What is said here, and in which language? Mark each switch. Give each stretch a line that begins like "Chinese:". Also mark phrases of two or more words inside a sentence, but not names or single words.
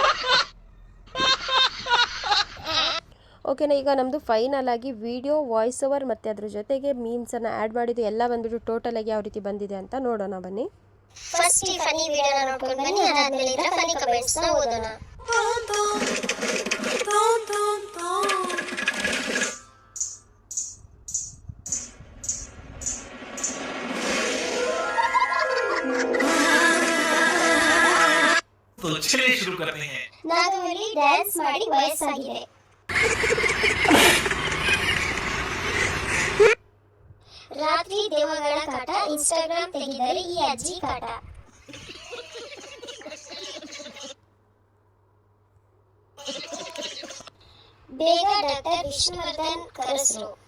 Kannada: ಈಗ ನಮ್ಮದು ಫೈನಲ್ ಆಗಿ ವಿಡಿಯೋ,
English: voice over
Kannada: ಮತ್ತು ಅದ್ರ ಜೊತೆಗೆ ಮೀಮ್ಸನ್ನು ಆ್ಯಡ್ ಮಾಡಿದ್ದು ಎಲ್ಲ ಬಂದುಬಿಟ್ಟು ಟೋಟಲ್ ಆಗಿ ಯಾವ ರೀತಿ ಬಂದಿದೆ ಅಂತ ನೋಡೋಣ ಬನ್ನಿ. ಫಸ್ಟ್ ಈ
English: funny video
Kannada: ನೋಡ್ಕೊಂಡು ಬನ್ನಿ, ಅದಾದ್ಮೇಲೆ ಇದರ
English: funny comments
Kannada: ನ ಓದೋಣ.
Hindi: तो चलिए शुरू करते हैं.
Kannada: ನಾಗವಲ್ಲಿ ಡ್ಯಾನ್ಸ್ ಮಾಡಿ ವಯಸ್ಸಾಗಿದೆ. ರಾತ್ರಿ ದೆವ್ವಗಳ ಕಾಟ, ಇನ್ಸ್ಟಾಗ್ರಾಮ್ ತೆಗೆದರೆ ಈ ಅಜ್ಜಿ ಕಾಟ. ಬೇಗ ಡಾಕ್ಟರ್ ವಿಷ್ಣುವರ್ಧನ್ ಕರಸ್ರು.